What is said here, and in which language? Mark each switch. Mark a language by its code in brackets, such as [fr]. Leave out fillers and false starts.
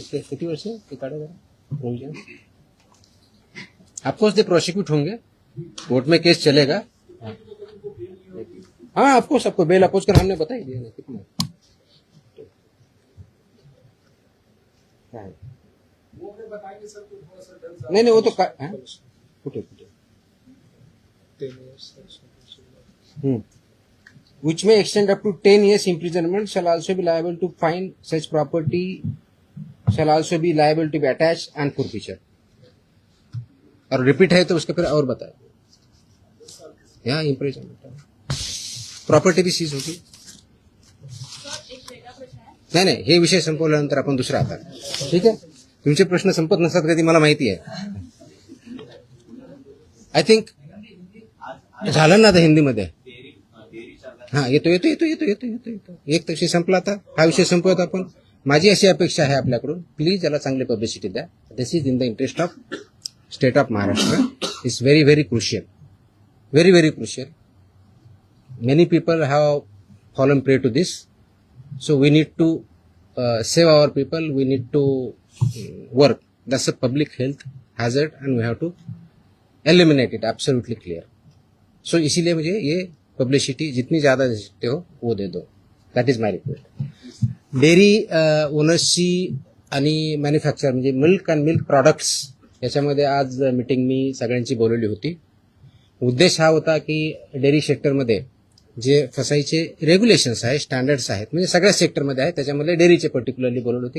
[mr] किती वर्ष ते काढा जरा प्रोविजन. [hi] ऑफकोर्स दे प्रोसिक्यूट होंगे, कोर्ट में केस चलेगा. हाँ ऑफकोर्स आपको बेल अपोज कर हमने बता ही दिया ना कितना. वो हमें बताएंगे सर तो थोड़ा सा डर नहीं वो तो कुठे [en] which may extend up to 10 years imprisonment, shall also be liable to fine, such property shall also be liable to be attached and forfeiture. [hi] और रिपीट है तो उसके फिर और बताए. यहाँ इम्प्रिजनमेंट प्रॉपर्टी भी सीज होगी. [mr] नाही हे विषय संपवल्यानंतर आपण दुसरा आता. ठीक आहे, तुमचे प्रश्न संपत नसतात कधी मला माहिती आहे. [en] I think [mr] झालं ना आता हिंदीमध्ये. हा येतो. एक विषय संपला आता, हा विषय संपवत आपण. माझी अशी अपेक्षा आहे आपल्याकडून, प्लीज याला चांगली पब्लिसिटी द्या. [en] This is in the interest of state of Maharashtra. It's very very crucial, very very crucial. Many people have fallen prey to this. So we need to save our people. We need to work. That's a public health hazard, and we have to eliminate it. Absolutely clear. [hi] So इसीलिए मुझे ये publicity जितनी ज्यादा दे सकते हो वो दे दो. [en] That is my request. [mr] Dairy ओनर्सची आणि manufacture म्हणजे मिल्क अँड मिल्क प्रॉडक्ट्स याच्यामध्ये आज मीटिंग मी सगळ्यांची बोलवली होती. उद्देश हा होता की डेअरी सेक्टरमध्ये जे फसाईचे रेग्युलेशन्स आहेत, स्टँडर्ड्स आहेत, म्हणजे सगळ्या सेक्टरमध्ये आहेत, त्याच्यामध्ये डेअरीचे पर्टिक्युलरली बोलवले होते.